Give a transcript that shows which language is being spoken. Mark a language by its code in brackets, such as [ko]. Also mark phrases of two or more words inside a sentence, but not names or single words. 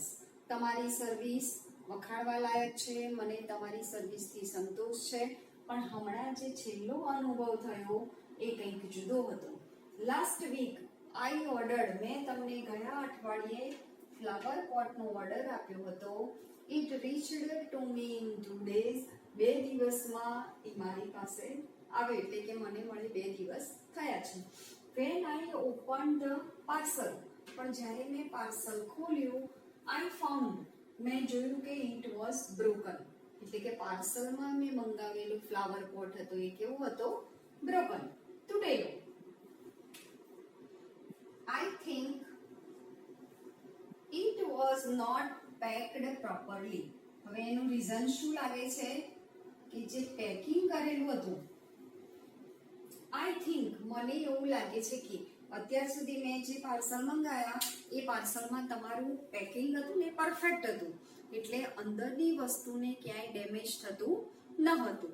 [gu] તમારી સર્વિસ વખાણવા લાયક છે, મને તમારી સર્વિસથી સંતોષ છે, પણ હમણાં જે છેલ્લો અનુભવ થયો એ કંઈક જુદો હતો. [en] last week I ordered, [gu] મેં તમને ગયા અઠવાડિયે ફ્લાવર પોટનો ઓર્ડર આપ્યો હતો. [en] it reached to me in 2 days. [gu] 2 દિવસમાં એ મારી પાસે આવ્યો, એટલે કે મને મળી 2 દિવસ થયા છે. [en] When I opened the parcel, [gu] પણ જ્યારે મેં પાર્સલ ખોલ્યું, [en] I found, [gu] મેં જોયું કે [en] it was broken, [gu] એટલે કે પાર્સલમાં મેં મંગાવેલું ફ્લાવર પોટ હતો એ કેવો હતો? broken, તૂટેલો. [en] I think it was not packed properly. [gu] હવે એનું રીઝન શું લાગે છે કે જે પેકિંગ કરેલું હતું, [en] I think, [gu] મને એવું લાગે છે કે અત્યાર સુધી મેં જે પાર્સલ મંગાયા એ પાર્સલમાં તમારું પેકિંગ હતું ને પરફેક્ટ હતું, એટલે અંદરની વસ્તુને ક્યાંય ડેમેજ થતું ન હતું.